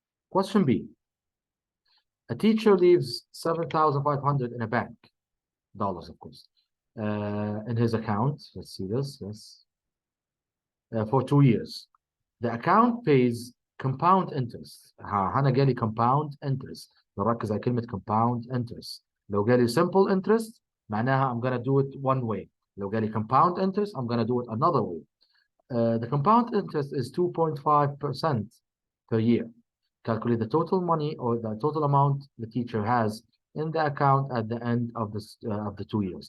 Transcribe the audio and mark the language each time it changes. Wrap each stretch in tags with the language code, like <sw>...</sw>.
<en>Question B. A teacher leaves 7,500 in a bank, dollars of course, in his account. Let's see this, yes. For 2 years. The account pays compound interest.</en> <ar>هنا جالي</ar> <en>compound interest.</en> <ar>نركز على كلمة compound interest. لو جالي</ar> <en>simple interest معناها I'm gonna do it one way.</en> <ar>لو جالي</ar> <en>compound interest I'm gonna do it another way. The compound interest is 2.5% per year. Calculate the total money or the total amount the teacher has in the account at the end of the 2 years.</en>